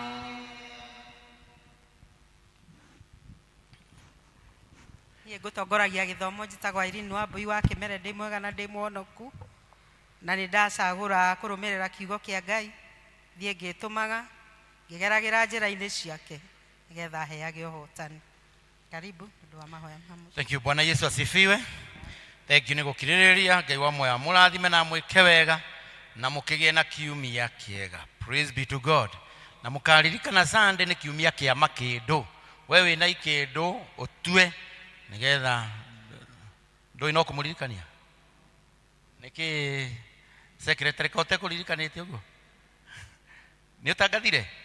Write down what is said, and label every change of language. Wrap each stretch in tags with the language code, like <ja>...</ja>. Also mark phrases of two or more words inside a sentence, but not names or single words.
<ki>niĩ ngũtongoragia gĩthomo njĩtagwo Irene Wambui wa Kĩmere, ndĩ mwega na ndĩ muonoku na nĩ ndacagũra kũrũmĩrĩra kiugo kĩa Ngai thiĩ ngĩtũmaga ngĩgeragĩra njĩra-inĩ ciake nĩgetha heage ũhotani. Karibu ũndũ wa mahoya mamu.</ki> <en>Thank you.</en> <sw>Bwana Yesu asifiwe.</sw> <en>Thank you</en> <ki>nĩ gũkirĩrĩria. Ngai wa moya mũrathime na mwĩke wega na mũkĩgĩe na kiumia kĩega.</ki> <en>Praise be to God.</en> <ki>Na mũkaririkana Sunday nĩ kiumia kĩa makĩndũ. We wĩna ikĩndũ ũtue nĩgetha ndũĩ no kũmũririkania. Nĩkĩ secretary kote kũririkanĩte ũguo? Nĩ ũtangathire?</ki>